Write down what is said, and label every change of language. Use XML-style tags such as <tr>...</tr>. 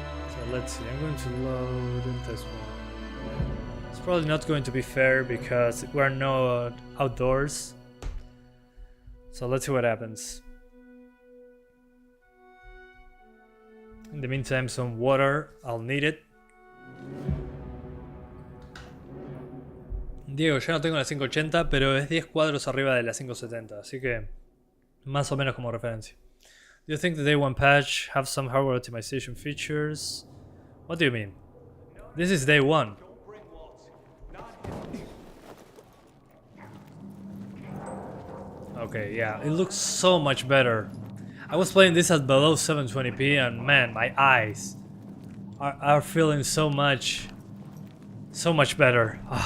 <en>So let's see, I'm going to load this one. It's probably not going to be fair because we're not outdoors. So let's see what happens. In the meantime, some water, I'll need it.</en> <es>Diego, yo no tengo la 580, pero es 10 cuadros arriba de la 570, así que más o menos como referencia.</es> <en>Do you think the day one patch have some hardware optimization features? What do you mean? This is day one. Okay, yeah, it looks so much better. I was playing this at below 720p and man, my eyes are feeling so much better.</en>